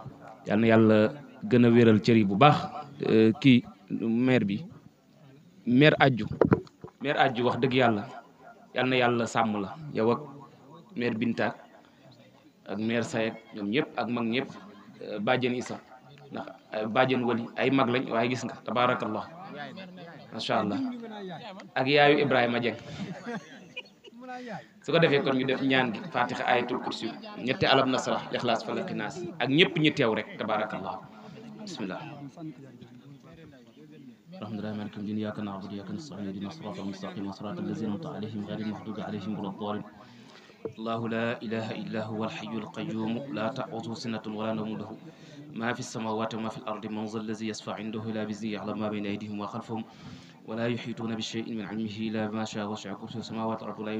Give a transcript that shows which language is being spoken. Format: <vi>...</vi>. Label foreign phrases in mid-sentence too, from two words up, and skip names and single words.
<wo>yal na yàlla gën a wéral cër yi bu baax kii maire bi maire ajju wax dëgg yàlla yal na yàlla sàmm la yow ak maire Binta ak maire Sayek ñoom ñëpp ak mag ñëpp bàjjen Isa ndax bàjjen wali ay mag lañ waaye gis nga</wo> <ar>تبارك الله ما شاء الله</ar> <wo>ak yaayu Ibrahima Dieng su ko defee kon ñu def ñaan gi fatiha ayatul kursi ñetti alam nasrah lixlaas falaqi naas ak ñëpp ñi teew rek</wo> <ar>تبارك الله بسم الله الحمد لله مالك يوم الدين إياك نعبد وإياك نستعين اهدنا الصراط المستقيم صراط الذين أنعمت عليهم غير المغضوب عليهم ولا الضالين الله لا إله إلا هو الحي القيوم لا تأخذه سنة ولا نوم له ما في السماوات وما في الأرض من ذا الذي يشفع عنده إلا بإذنه يعلم ما بين أيديهم وخلفهم ولا يحيطون بشيء من علمه إلا بما شاء وسع كرسيه السماوات والأرض ولا</ar>